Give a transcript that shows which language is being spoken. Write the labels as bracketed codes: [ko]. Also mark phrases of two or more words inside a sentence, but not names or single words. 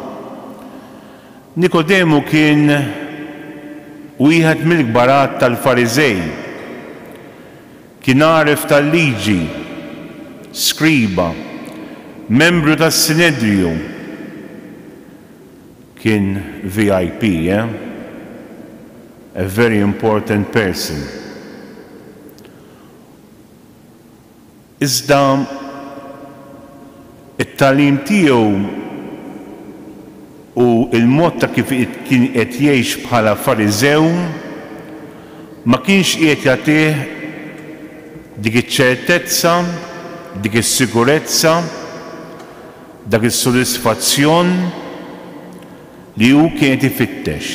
[mt] Nikodemu kien wieħed mill-kbarat tal-Fariżej. Kien għarif tal-liġi, skriba, membru tas-Sinedriju. Kien VIP, [en] a very important person. [mt] Iżda it-tagħlim tiegħu u l-mod ta' kif kien qed jgħix bħala Fariżew ma kienx qiegħed jagħtih dik iċ-ċertezza, dik is-sigurezza, dak is-sodisfazzjon li hu kien ifittex.